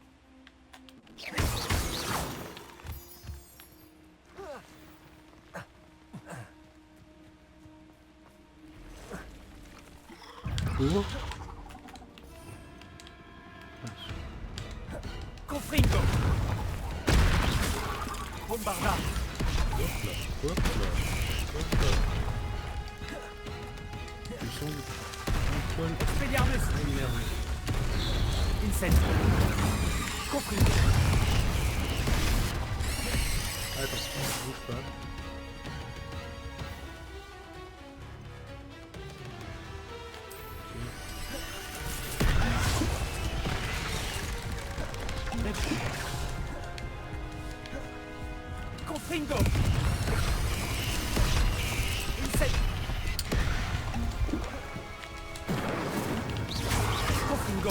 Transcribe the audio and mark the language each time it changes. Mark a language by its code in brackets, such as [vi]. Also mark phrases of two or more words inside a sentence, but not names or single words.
[fr] Oh. Confringo. Bombarda. Hop là. Ils sont... Expelliarmus. Incend. Compris. Attention, bouge pas. Confringo. Incend. Confringo.